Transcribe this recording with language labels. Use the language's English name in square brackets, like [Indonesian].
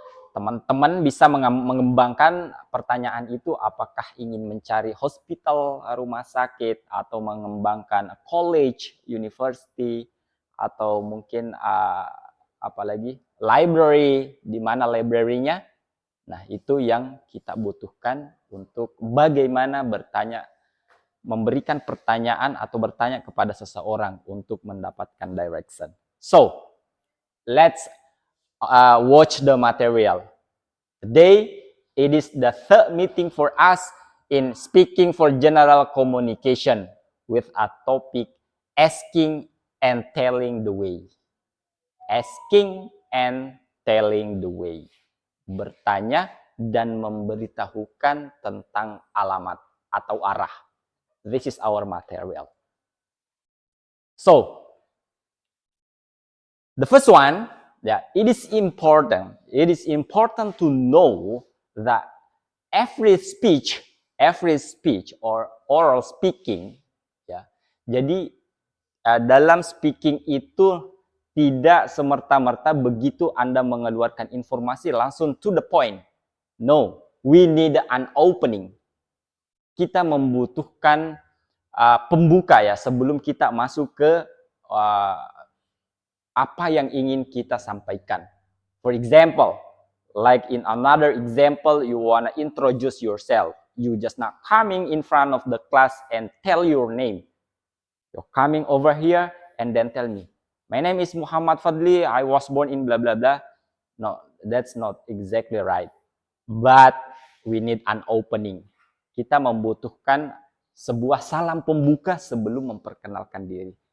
[Indonesian] Teman-teman bisa mengembangkan pertanyaan itu, apakah ingin mencari hospital, rumah sakit, atau mengembangkan college, university, atau mungkin apalagi library, di mana library-nya. Nah, itu yang kita butuhkan untuk bagaimana bertanya, memberikan pertanyaan atau bertanya kepada seseorang untuk mendapatkan direction. [English] So, let's watch the material. Today, it is the third meeting for us in speaking for general communication with a topic asking and telling the way. Asking and telling the way. [Indonesian] Bertanya dan memberitahukan tentang alamat atau arah. [English] This is our material. So, the first one, it is important to know that every speech or oral speaking, ya. [Indonesian] Jadi dalam speaking itu tidak semerta-merta begitu Anda mengeluarkan informasi langsung [English] to the point. No, we need an opening. [Indonesian] Kita membutuhkan pembuka ya sebelum kita masuk ke apa yang ingin kita sampaikan. [English] For example, like in another example, you wanna introduce yourself. You just not coming in front of the class and tell your name. You're coming over here and then tell me, my name is Muhammad Fadli, I was born in blah blah blah. No, that's not exactly right. But we need an opening. [Indonesian] Kita membutuhkan sebuah salam pembuka sebelum memperkenalkan diri.